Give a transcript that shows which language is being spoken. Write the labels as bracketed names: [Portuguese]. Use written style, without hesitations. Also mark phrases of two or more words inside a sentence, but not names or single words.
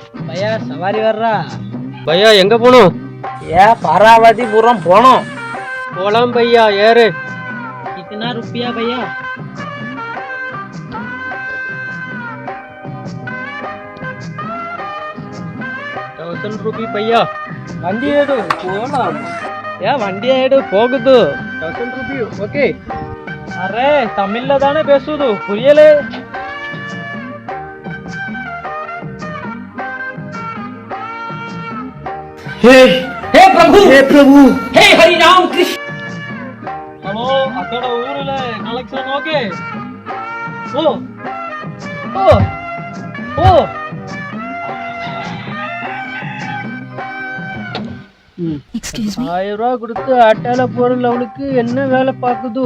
[Tamil] பையா சவாரி வர்றா. பையா எங்க போகணும்? பாராவதிபுரம் போனோம். போலாம் பையா, ஏறு. [Hindi] कितना रुपया भैया? [Tamil] ₹1000 பையா. வண்டி எடு போலாம். வண்டி ஆயிடு போகுது. ₹1000 ஓகே. அரே தமிழ்ல தானே பேசுது, புரியலே. [Hindi] हे प्रभु हे हरि राम कृष्ण. [Telugu] హలో అక్కడ ఊరిలో [English] collection okay. ఓ ఓ ఓ [Tamil] 1000 ரூபா கொடுத்து ஆட்டால போற லெவலுக்கு என்ன வேலை பாக்குது?